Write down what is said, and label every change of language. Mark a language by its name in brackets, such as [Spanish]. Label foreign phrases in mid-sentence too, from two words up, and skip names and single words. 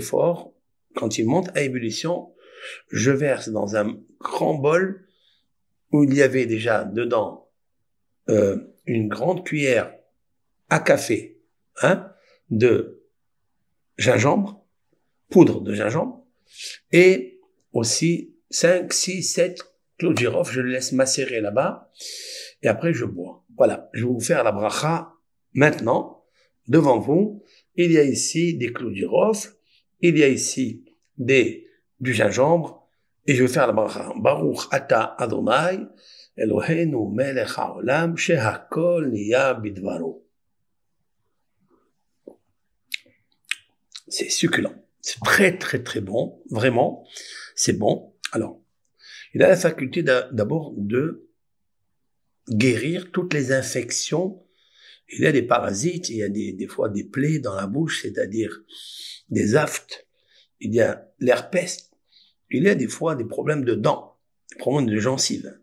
[French] fort, quand il monte à ébullition, je verse dans un grand bol où il y avait déjà dedans une grande cuillère à café de gingembre, poudre de gingembre, et aussi 5, 6, 7 clous de girofle, je le laisse macérer là-bas, et après je bois. Voilà, je vais vous faire la bracha maintenant, devant vous. Il y a ici des clous de girofle, il y a ici du gingembre, et je vais faire la bracha. [Hebrew] ברוך אתה ה' אלוהינו מלך העולם שהכל נהיה בדברו. [French] C'est succulent. C'est très, très, très bon. Vraiment, c'est bon. Alors, il a la faculté d'abord de guérir toutes les infections Il y a des parasites, il y a des fois des plaies dans la bouche, c'est-à-dire des aftes, il y a l'herpès, il y a des fois des problèmes de dents, des problèmes de gencives.